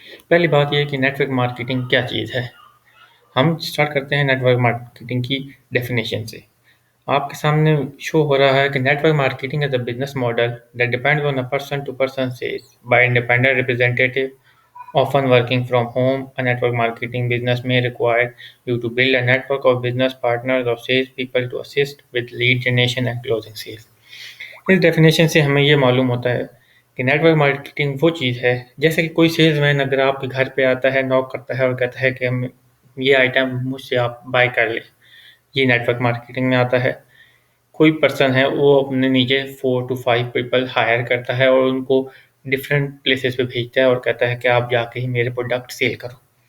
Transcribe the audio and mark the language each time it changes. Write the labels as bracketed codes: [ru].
[hi] पहली बात ये है कि नेटवर्क मार्केटिंग क्या चीज़ है। हम स्टार्ट करते हैं नेटवर्क मार्केटिंग की डेफिनेशन से। आपके सामने शो हो रहा है कि [en] Network marketing is a business model that depends on a person to person sales by independent representative often working from home. A network marketing business may require you to build a network of business partners or salespeople to assist with lead generation and closing sales. [hi] इस definition से हमें ये मालूम होता है कि network marketing वो चीज़ है जैसे कि कोई सेल्समैन अगर आपके घर पे आता है, नॉक करता है और कहता है कि हम ये आइटम मुझसे आप बाय कर लें। ये नेटवर्क मार्केटिंग में आता है। कोई पर्सन है वो अपने नीचे 4 to 5 पीपल हायर करता है और उनको डिफरेंट प्लेसेस पे भेजता है और कहता है कि आप जाके ही मेरे प्रोडक्ट सेल करो।